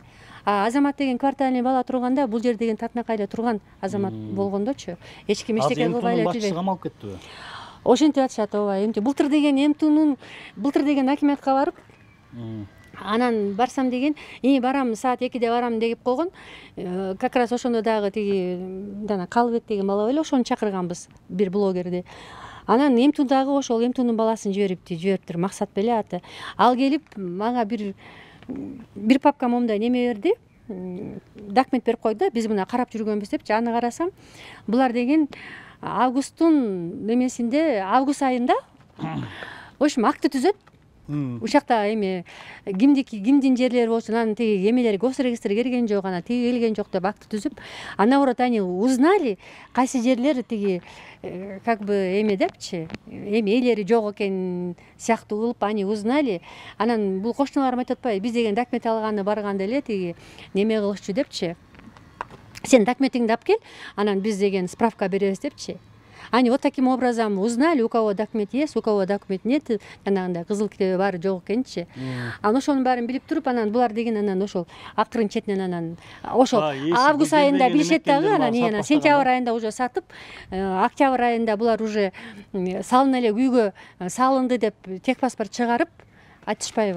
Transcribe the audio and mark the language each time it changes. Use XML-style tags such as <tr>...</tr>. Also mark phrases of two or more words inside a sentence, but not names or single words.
<ky>Азамат деген квартальный бала турганда, бул жер деген Татнакайда турган Азамат болгондочу. Эч ким эчтеке кылбай эле жүрбөйт. Камалып кеттиби? Ошентип атышат, ооба. Эмти былтыр деген акимиятка барып, анан барсам деген, барам саат 2-де барам деп койгон.</ky> <ru>Как раз</ru> <ky>ошондо дагы тиги Калыбек деген бала эле ошону чакырганбыз, бир блогерди. Анан эмтудагы ошол эмтунун баласын жибериптир, Максат беле аты. Ал келип мага бир папка момундай неме берди. Документ берип койду. Биз мына карап жүргөнбүз депчи. Аны карасам, булар деген августтун немесинде, август айында</ky> <ru>в общем</ru> <ky>акты түзөт. Ушакта эме кимдин жерлери болчу, анан тиги эмелери госрегистрге келген жок, анан тиги келген жок деп акты түзүп,</ky> <ru>наоборот они узнали</ru> <ky>кайсы жерлер тиги</ky> <ru>как бы</ru> <ky>эме депчи, эми ээлери жок экен сыяктуу кылып</ky> <ru>они узнали.</ru> <ky>Анан бул кошуналарым айтып атпайбы, биз деген документ алганы барганда эле тиги неме кылышчу депчи. Сен документиңди алып кел, анан биз деген справка беребиз депчи.</ky> <ru>Они вот таким образом узнали, у кого документ есть, у кого документ нет,</ru> <ky>анан кызыл китеби бар жок экенчи. Анан ошонун баарын билип туруп, анан булар деген анан ошол акырын четинен анан ошол август айында билишет дагы, анан сентябрь айында уже сатып, октябрь айында булар уже салын эле күйгө салынды деп техпаспорт чыгарып айтышпайбы.</ky>